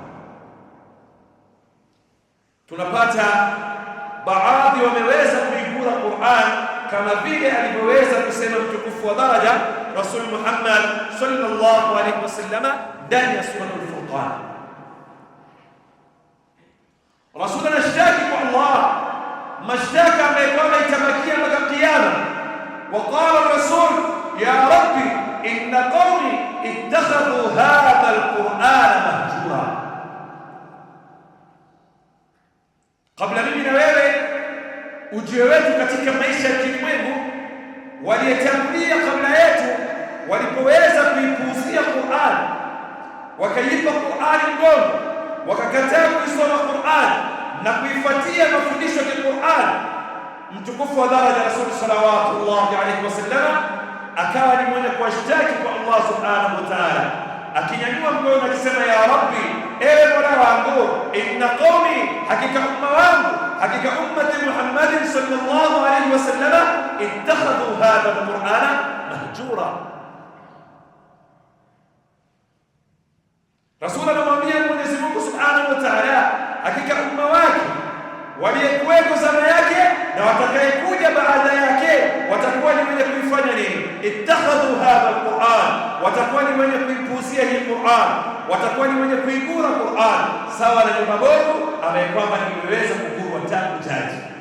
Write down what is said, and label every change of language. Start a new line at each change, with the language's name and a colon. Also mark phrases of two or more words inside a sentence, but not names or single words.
Swahili: Tunapata baadhi wameweza kuigura Qur'an kama vile alivyoweza kusema mtukufu wa daraja Rasul Muhammad
Arabic: صلى الله عليه وسلم
Swahili: ndani ya sura al-Furqan. Rasul anashtaki kwa Allah mashtaka ambayo kwamba itabakia mpaka kiyama.
Arabic: وقال الرسول يا رب إن قومي اتخذوا هذا القرآن مهجورا.
Swahili: Kabla mimi na wewe ujio wetu katika maisha ya kilimwengu, waliyetangulia kabla yetu walipoweza kuipuuzia Qur'an, wakaipa Qur'an mgongo, wakakataa kuisoma Qur'an na kuifuatia mafundisho ya Qur'an, mtukufu wa daraja Rasul
Arabic: صلى الله عليه وسلم
Swahili: akawa ni mwenye kuwashtaki kwa Allah
Arabic: سبحانه وتعالى,
Swahili: akinyanyua mkono akisema
Arabic: يا رب,
Swahili: ewe Mola wangu,
Arabic: إن قومي,
Swahili: hakika umma wangu, hakika
Arabic: أمة محمد صلى الله عليه وسلم اتخذوا هذا القرآن مهجورا.
Swahili: Rasul anamwambia Mwenyezi Mungu
Arabic: سبحانه وتعالى,
Swahili: hakika umma wake waliyekuweko zama yake na watakayekuja baada yake watakuwa ni wenye kuifanya nini?
Arabic: اتخذوا هذا القرآن,
Swahili: watakuwa ni wenye kuipuuzia hii Qur'an, watakuwa ni wenye kuigura Qur'an sawa na nyumba bovu ambaye kwamba imeweza kugurwa tangu jadi.